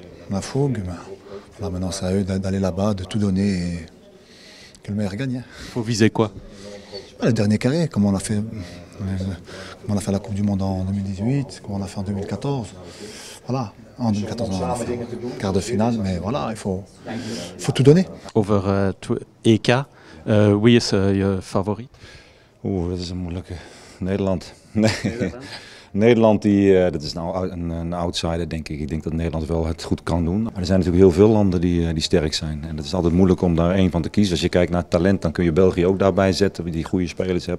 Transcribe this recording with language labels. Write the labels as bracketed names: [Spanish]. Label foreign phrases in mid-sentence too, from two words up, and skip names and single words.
[French] La fougue, maintenant c'est à eux d'aller là-bas, de tout donner et que le meilleur gagne. Il faut viser quoi? Le dernier carré, comme on a fait la Coupe du Monde en 2018, comme on a fait en 2014. Voilà, en 2014 on a fait quart de finale, mais voilà, il faut tout donner. [Dutch] Over EK, wie is je favoriet? Dat is een moeilijke. Nederland. Nee. Nederland dat is een outsider, denk ik. Ik denk dat Nederland wel het goed kan doen. Maar er zijn natuurlijk heel veel landen die sterk zijn. En het is altijd moeilijk om daar één van te kiezen. Als je kijkt naar het talent, dan kun je België ook daarbij zetten. Die goede spelers hebben.